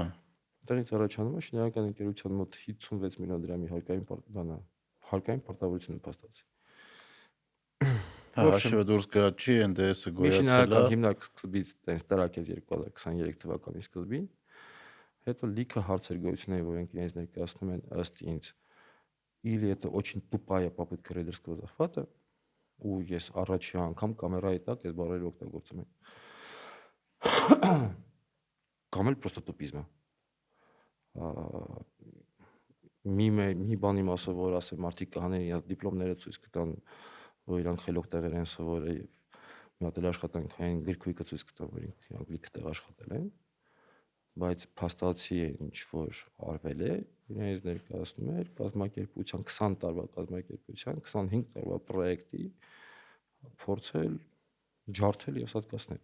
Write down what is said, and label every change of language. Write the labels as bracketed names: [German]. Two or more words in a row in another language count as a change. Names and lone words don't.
[Armenian] Դրանից առաջանում է շինարարական ընկերության մոտ 56 միլիոն դրամի հարկային պարտավորություն փաստացի։ Հա, հաշիվը դուրս գրած չի, ՆԴՍ-ը գոյացել է։ Շինարարական հիմնարկ սկզբից տենց տրակեց 2023 թվականի սկզբին, հետո լիքը հարցեր գոյություն էին, որոնք իրենց ներկայացնում են ըստ ինձ, [Russian] или это очень тупая попытка рейдерского захвата, [Armenian] ու ես առաջի անգամ կամերայի տակ այս բառերը օգտագործում եմ։ Կամ էլ просто տուպիզմ է։ Մի բանի մասով որ ասեմ մարդիկ կհանեն իրենց դիպլոմները ցույց կտան, որ իրանք խելոք տեղեր են սովորել եւ մի հատ էլ աշխատանքային գրքույկը ցույց կտա, որ իրանք լիքը տեղ աշխատել են, բայց փաստացի է ինչ որ արվել է, իրենց ներկայացնում է կազմակերպության 20 տարվա կազմակերպության 25 տարվա պրոյեկտի փորձել ջարդել եւ սատկացնել։